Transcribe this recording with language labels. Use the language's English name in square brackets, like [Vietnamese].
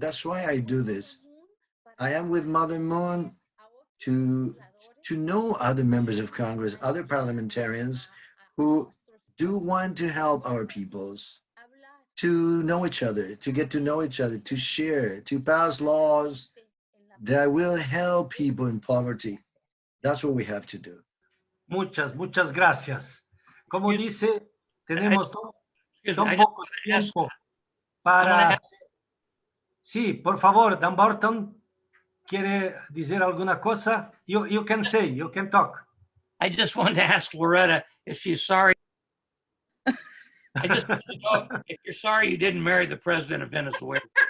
[English] That's why I do this. I am with Mother Moon to know other members of Congress, other parliamentarians who do want to help our peoples, to know each other, to get to know each other, to share, to pass laws that will help people in poverty. That's what we have to do. [Spanish] Muchas gracias. Como dice, tenemos tan poco tiempo para... Sí, por favor, Don Burton, ¿quiere decir alguna cosa? [English] You can say, you can talk. I just wanted to ask Loretta if she's sorry. I just want to know if you're sorry you didn't marry the president of Venezuela.